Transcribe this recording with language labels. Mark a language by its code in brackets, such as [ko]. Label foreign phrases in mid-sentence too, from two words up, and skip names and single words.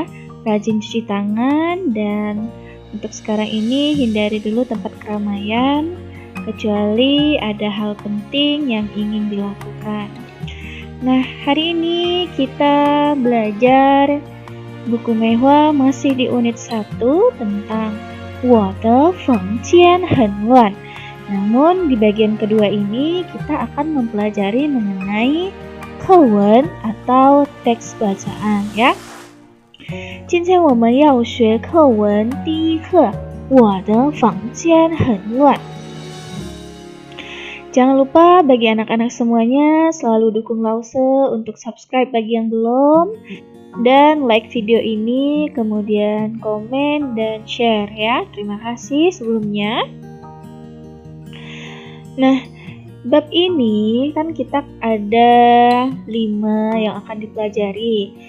[id] Rajin cuci tangan, dan untuk sekarang ini hindari dulu tempat keramaian kecuali ada hal penting yang ingin dilakukan. Nah, hari ini kita belajar buku Mehua masih di unit 1 tentang [zh] 我的房间很乱. [id] Namun di bagian kedua ini kita akan mempelajari mengenai 课文 atau teks bacaan ya. [zh] 今天我们要学课文第一课我的房间很乱. [id] Jangan lupa bagi anak-anak semuanya selalu dukung Lause untuk subscribe bagi yang belum, dan like video ini, kemudian komen dan share ya. Terima kasih sebelumnya. Nah, bab ini kan kita ada 5 yang akan dipelajari.